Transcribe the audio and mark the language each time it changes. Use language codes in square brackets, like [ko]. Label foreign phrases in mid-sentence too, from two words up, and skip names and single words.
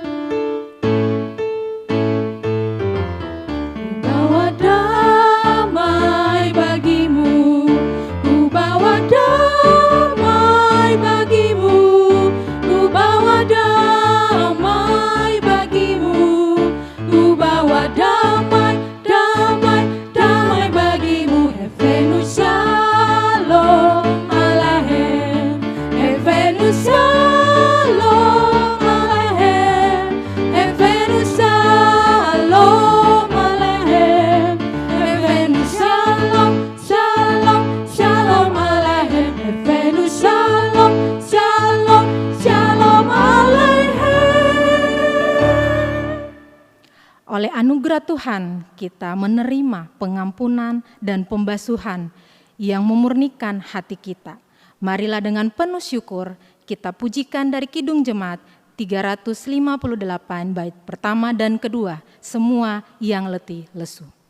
[id] Bawa damai bagimu, ku bawa damai bagimu, ku bawa damai bagimu, ku bawa damai, damai, damai bagimu. [he] הבאנו שלום עליכם, הבאנו שלום עליכם, הבאנו שלום עליכם, הבאנו שלום, שלום, שלום עליכם, הבאנו שלום, שלום, שלום עליכם. [id] Oleh anugerah Tuhan kita menerima pengampunan dan pembasuhan yang memurnikan hati kita. Marilah dengan penuh syukur kita pujikan dari Kidung Jemaat 358 bait pertama dan kedua, semua yang letih lesu.